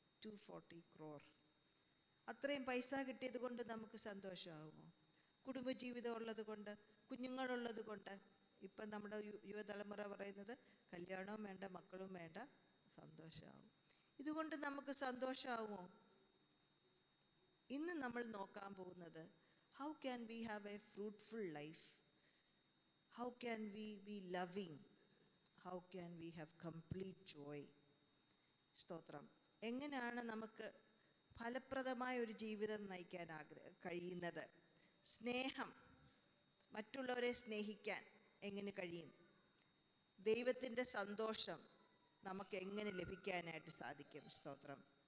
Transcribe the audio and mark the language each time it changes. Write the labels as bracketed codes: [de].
[ml] 240 crore. അത്രയും പൈസ കിട്ടിയത് കൊണ്ട് നമുക്ക് സന്തോഷമാകുമോ? കുടുംബജീവിതം ഉള്ളത് കൊണ്ട്, കുഞ്ഞുങ്ങളുള്ളത് കൊണ്ട്. ഇപ്പം നമ്മുടെ യുവതലമുറ പറയുന്നത് കല്യാണവും വേണ്ട, മക്കളും വേണ്ട, സന്തോഷമാവും. ഇതുകൊണ്ട് നമുക്ക് സന്തോഷമാവുമോ? ഇന്ന് നമ്മൾ നോക്കാൻ പോകുന്നത് [en] how can we have a fruitful life? How can we be loving? How can we have complete joy? [ml] സ്തോത്രം. എങ്ങനെയാണ് നമുക്ക് ഫലപ്രദമായ ഒരു ജീവിതം നയിക്കാൻ കഴിയുന്നത്? സ്നേഹം, മറ്റുള്ളവരെ സ്നേഹിക്കാൻ എങ്ങനെ കഴിയും? ദൈവത്തിൻ്റെ സന്തോഷം നമുക്ക് എങ്ങനെ ലഭിക്കാനായിട്ട് സാധിക്കും? സ്തോത്രം.